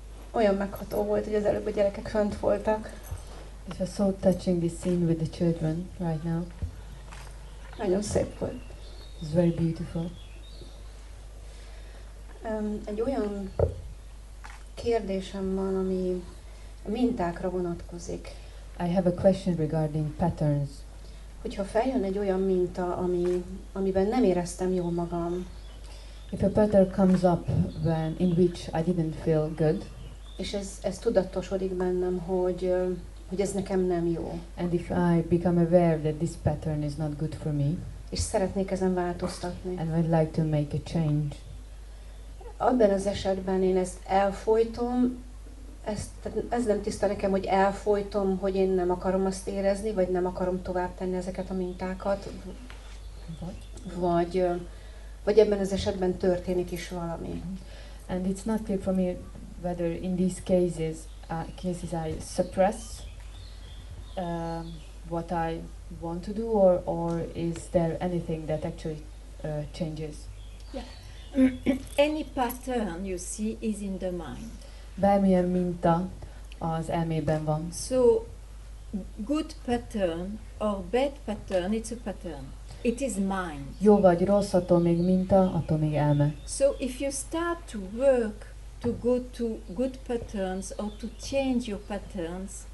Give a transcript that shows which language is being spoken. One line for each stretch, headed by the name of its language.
Hungarian: olyan megható volt, hogy az előbb a gyerekek fönt voltak.
English: It was so touching, this scene with the children right now.
Hungarian: Nagyon szép volt.
English: It's very beautiful.
Hungarian: Egy olyan kérdésem van, ami a mintákra vonatkozik.
English: I have a question regarding patterns.
Hungarian: Hogyha feljön egy olyan minta, amiben nem éreztem jól magam,
English: If a pattern comes up in which I didn't feel good,
Hungarian: és ez tudatosodik bennem, hogy ez nekem nem jó,
English: and if I become aware that this pattern is not good for me,
Hungarian: és szeretnék ezen változtatni,
English: and I'd like to make a change,
Hungarian: abban az esetben én ezt elfojtom, ez nem tiszta nekem, hogy elfojtom, hogy én nem akarom azt érezni, vagy nem akarom tovább tenni ezeket a mintákat, vagy ebben az esetben történik is valami.
English: and it's not clear for me whether in these cases I suppress what I want to do, or is there anything that actually changes? Any pattern you see is in the mind.
Hungarian: Bármilyen minta az elmében van.
English: So, good pattern or bad pattern, it's a pattern. It is mind.
Hungarian: Jó vagy rossz, attól még minta, attól még elme.
English: So, if you start to work to go to good patterns or to change your patterns,